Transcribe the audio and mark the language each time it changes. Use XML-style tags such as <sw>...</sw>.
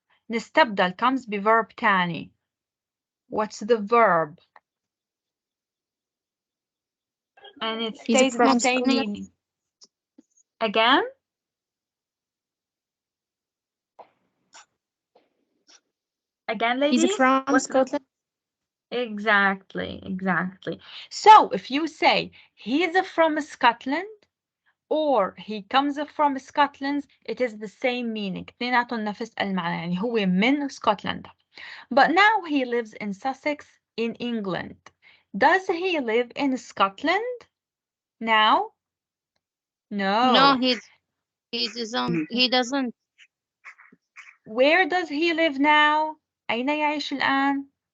<ar>نستبدل comes بverb تاني.</ar> <en>What's the verb? And it stays the same meaning. Again? Again, ladies? He's from What's Scotland. Exactly. So if you say he's from Scotland or he comes from Scotland, it is the same meaning.</en> <ar>اثنيناتهم نفس المعنى يعني هو من اسكتلندا.</ar> <en>But now he lives in Sussex in England. Does he live in Scotland now? no, he doesn't. He doesn't. Where does he live now?</en> <ar>أين يعيش الآن?</ar>